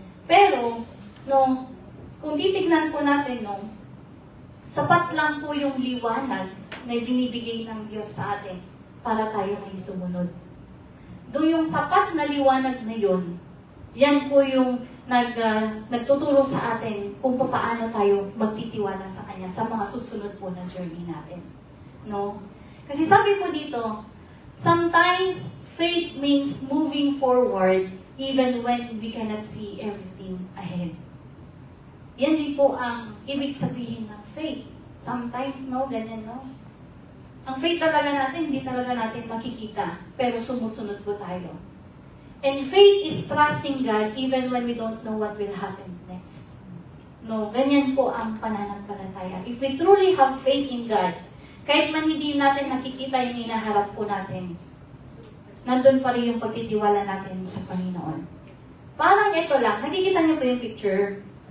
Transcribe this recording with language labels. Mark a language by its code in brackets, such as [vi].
[tl] Pero, no, kung titignan po natin, no, sapat lang po yung liwanag na binibigay ng Diyos sa atin para tayo ay sumunod. Doon yung sapat na liwanag na yun, yan po yung nagtuturo sa atin kung paano tayo magtitiwala sa Kanya sa mga susunod po na journey natin. No? Kasi sabi po dito, [en] sometimes faith means moving forward even when we cannot see everything ahead. [tl] Yan din po ang ibig sabihin ng faith. Sometimes, no, ganyan, no? Ang faith talaga natin, hindi talaga natin makikita, pero sumusunod po tayo. [en] And faith is trusting God even when we don't know what will happen next. [tl] No, ganyan po ang pananampalataya. [en] If we truly have faith in God, [tl] kahit man hindi natin nakikita yung hinaharap po natin, nandun pa rin yung pagtitiwala natin sa Panginoon. Parang ito lang, nakikita niyo po yung picture?